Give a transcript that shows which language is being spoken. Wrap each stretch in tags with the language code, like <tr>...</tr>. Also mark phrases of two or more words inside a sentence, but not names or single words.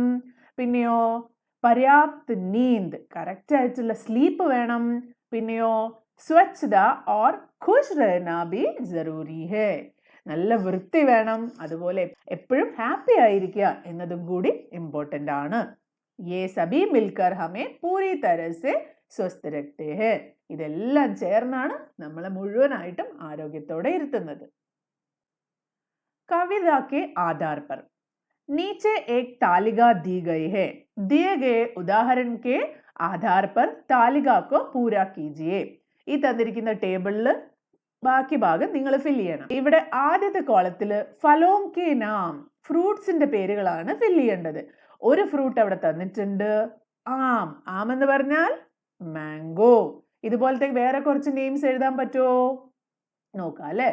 <ml>പിന്നെയോ</ml> <hi>पर्याप्त नींद,</hi> <ml>കറക്റ്റ് ആയിട്ടുള്ള സ്ലീപ്പ് വേണം.</ml> <hi>പിന്നെയോ स्वच्छता और खुश रहना भी ज़रूरी है.</hi> <ml>നല്ല വൃത്തി വേണം, അതുപോലെ എപ്പോഴും ഹാപ്പി ആയിരിക്കുക എന്നതും കൂടി ഇമ്പോർട്ടൻ്റ് ആണ്.</ml> <hi>ये सभी मिलकर हमें पूरी तरह से स्वस्थ रखते हैं.</hi> <ml>ഇതെല്ലാം ചേർന്നാണ് നമ്മളെ മുഴുവനായിട്ടും ആരോഗ്യത്തോടെ ഇരുത്തുന്നത്.</ml> <hi>कविता के आधार पर नीचे एक तालिका दी गई है. दिए गए उदाहरण के आधार पर तालिका को पूरा कीजिए.</hi> <ml>ഈ തന്നിരിക്കുന്ന ടേബിളിൽ ബാക്കി ഭാഗം നിങ്ങൾ ഫിൽ ചെയ്യണം. ഇവിടെ ആദ്യത്തെ കോളത്തിൽ</ml> <hi>फलों के नाम,</hi> <ml>ഫ്രൂട്ട്സിന്റെ പേരുകളാണ് ഫിൽ ചെയ്യേണ്ടത്. ഒരു ഫ്രൂട്ട് അവിടെ തന്നിട്ടുണ്ട്, ആം. ആം എന്ന് പറഞ്ഞാൽ മാംഗോ. ഇതുപോലത്തെ വേറെ കുറച്ച് നെയിംസ് എഴുതാൻ പറ്റുമോ നോക്കാം അല്ലെ.</ml>